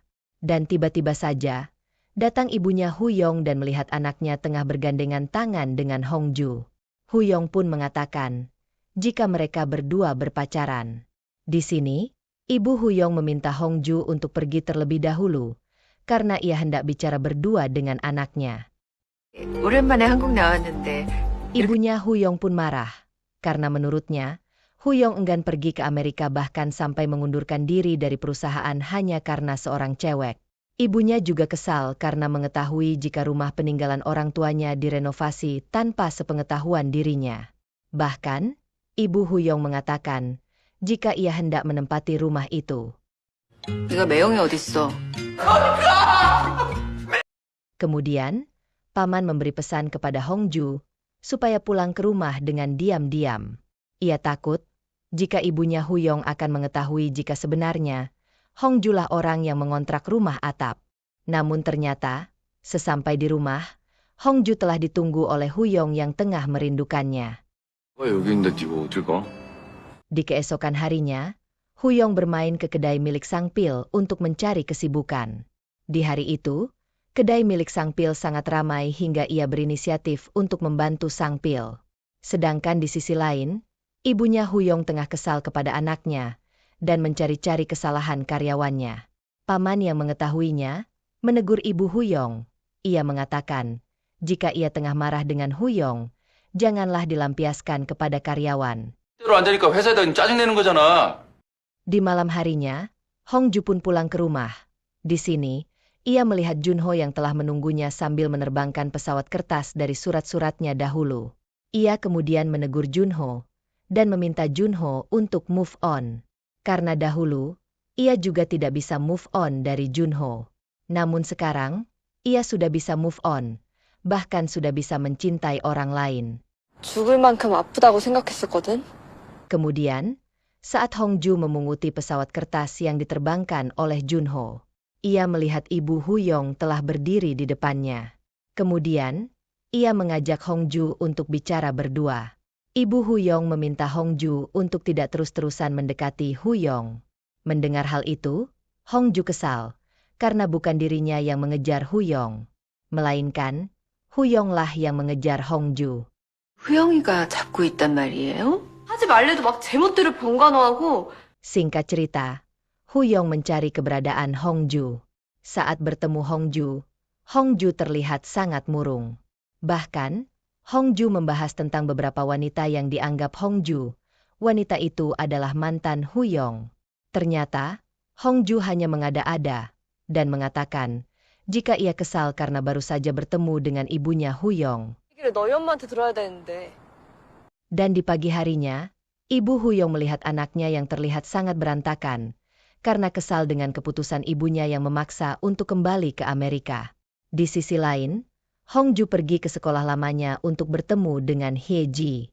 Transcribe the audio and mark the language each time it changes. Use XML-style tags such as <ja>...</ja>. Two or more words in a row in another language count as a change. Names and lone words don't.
<id>Dan tiba-tiba saja, datang ibunya Huyong dan melihat anaknya tengah bergandengan tangan dengan Hongju. Huyong pun mengatakan, jika mereka berdua berpacaran. Di sini, ibu Huyong meminta Hongju untuk pergi terlebih dahulu, karena ia hendak bicara berdua dengan anaknya.</id> <ko>오랜만에 한국 나왔는데</ko> <id>Ibunya Huyong pun marah, karena menurutnya, Huyong enggan pergi ke Amerika bahkan sampai mengundurkan diri dari perusahaan hanya karena seorang cewek. Ibunya juga kesal karena mengetahui jika rumah peninggalan orang tuanya direnovasi tanpa sepengetahuan dirinya. Bahkan, ibu Huyong mengatakan, jika ia hendak menempati rumah itu.</id> <ko>네가 매형이 어딨어?</ko> <id>Kemudian, paman memberi pesan kepada Hongju, supaya pulang ke rumah dengan diam-diam. Ia takut, jika ibunya Huyong akan mengetahui jika sebenarnya, Hongju lah orang yang mengontrak rumah atap. Namun ternyata, sesampai di rumah, Hongju telah ditunggu oleh Huyong yang tengah merindukannya.</id> <ko>왜 여기 있는데 네가 어딜 가?</ko> <id>Di keesokan harinya, Huyong bermain ke kedai milik Sang Pil untuk mencari kesibukan. Di hari itu, kedai milik Sang Pil sangat ramai hingga ia berinisiatif untuk membantu Sang Pil. Sedangkan di sisi lain, ibunya Huyong tengah kesal kepada anaknya dan mencari-cari kesalahan karyawannya. Paman yang mengetahuinya menegur ibu Huyong. Ia mengatakan, jika ia tengah marah dengan Huyong, janganlah dilampiaskan kepada karyawan.</id> <ko>때로 안 되니까 회사에다 짜증내는 거잖아.</ko> <id>Di malam harinya, Hongju pun pulang ke rumah. Di sini, ia melihat Junho yang telah menunggunya sambil menerbangkan pesawat kertas dari surat-suratnya dahulu. Ia kemudian menegur Junho dan meminta Junho untuk</id> <en>move on.</en> <id>Karena dahulu, ia juga tidak bisa</id> <en>move on</en> <id>dari Junho. Namun sekarang, ia sudah bisa</id> <en>move on,</en> <id>bahkan sudah bisa mencintai orang lain.</id> <ko>죽을 만큼 아프다고 생각했었거든.</ko> <id>Kemudian, saat Hongju memunguti pesawat kertas yang diterbangkan oleh Junho, ia melihat ibu Huyong telah berdiri di depannya. Kemudian, ia mengajak Hongju untuk bicara berdua. Ibu Huyong meminta Hongju untuk tidak terus-terusan mendekati Huyong. Mendengar hal itu, Hongju kesal, karena bukan dirinya yang mengejar Huyong, melainkan Huyonglah yang mengejar Hongju.</id> <ko>후영이가 잡고 있단 말이에요? 하지 말래도 막 제멋대로 번갈아하고.</ko> <id>Singkat cerita, Huyong mencari keberadaan Hongju. Saat bertemu Hongju, Hongju terlihat sangat murung. Bahkan, Hongju membahas tentang beberapa wanita yang dianggap Hongju. Wanita itu adalah mantan Huyong. Ternyata, Hongju hanya mengada-ada dan mengatakan jika ia kesal karena baru saja bertemu dengan ibunya Huyong.</id> <ko>얘기를 너희 엄마한테 들어야 되는데.</ko> <id>Dan di pagi harinya, ibu Huyong melihat anaknya yang terlihat sangat berantakan karena kesal dengan keputusan ibunya yang memaksa untuk kembali ke Amerika. Di sisi lain, Hongju pergi ke sekolah lamanya untuk bertemu dengan Hyeji.</id>